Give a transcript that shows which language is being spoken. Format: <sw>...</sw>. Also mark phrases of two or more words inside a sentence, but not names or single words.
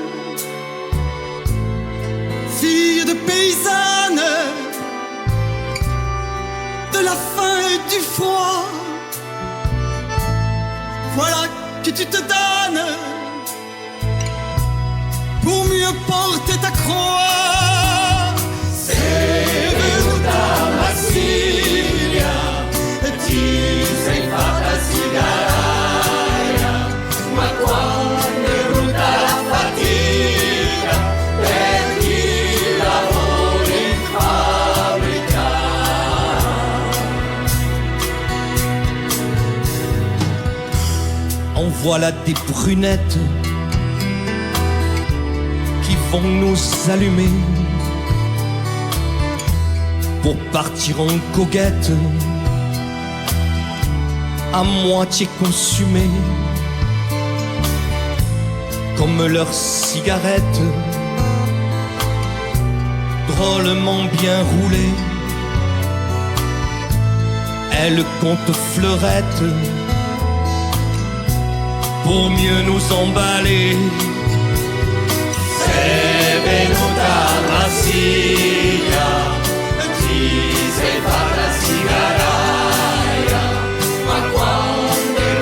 <fr>Fille de paysanne, de la faim et du froid, voilà que tu te donnes pour mieux porter ta croix.</fr> <it>C'est venuta Massilia, ti sei fatta cigarraia, ma quando è venuta la fatica, per chi lavora in fabbrica.</it> <fr>En voilà des brunettes qui vont nous allumer pour partir en coquette à moitié consumées comme leurs cigarettes drôlement bien roulées. Elles comptent fleurettes pour mieux nous emballer.</fr> <it>È venuta Massilia, ti sei fatta cigarraia, ma quando</it>